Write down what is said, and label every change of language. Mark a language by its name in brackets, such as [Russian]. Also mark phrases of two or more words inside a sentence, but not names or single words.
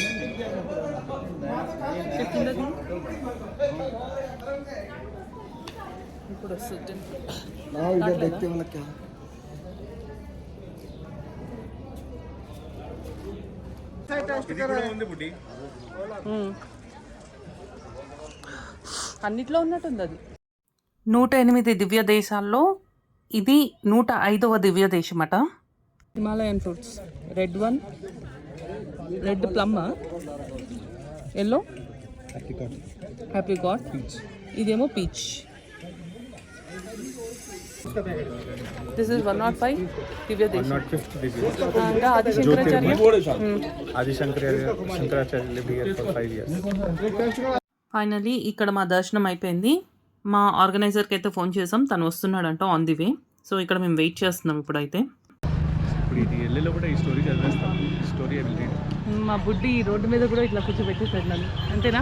[Telugu] ఇప్పుడు వస్తుంది [Hindi] हाँ इधर देखते हो ना क्या [Telugu] అన్నిట్లో ఉన్నట్టుంది అది. 108 దివ్య దేశాల్లో ఇది 105వ దివ్య దేశమట. హిమాలయన్ ఫ్రూట్స్, రెడ్ వన్, రెడ్ ప్లమ్, ఎల్లో హ్యాపీకాట్, ఇదేమో పీచ్. [English] this is [Telugu] 105 దివ్య దేశం. [English] 105th division. [Telugu] ఇంకా ఆది శంకరాచార్య. [English] Adi Shankaracharya lived here for 5 years. [Telugu] ఫైనలీ ఇక్కడ మా దర్శనం అయిపోయింది. మా ఆర్గనైజర్కి అయితే ఫోన్ చేసాం, తను వస్తున్నాడంట [English] on the way. [Telugu] సో ఇక్కడ మేము వెయిట్ చేస్తున్నాం ఇప్పుడైతే. ఇప్పుడు ఇది ఎల్లులో కూడా ఈ స్టోరీ చదివేస్తాం. ఈ స్టోరీ వెళ్ళి మా బుడ్డి ఈ రోడ్డు మీద కూడా ఇట్లా కూర్చోబెట్టేసాడు నన్ను, అంతేనా?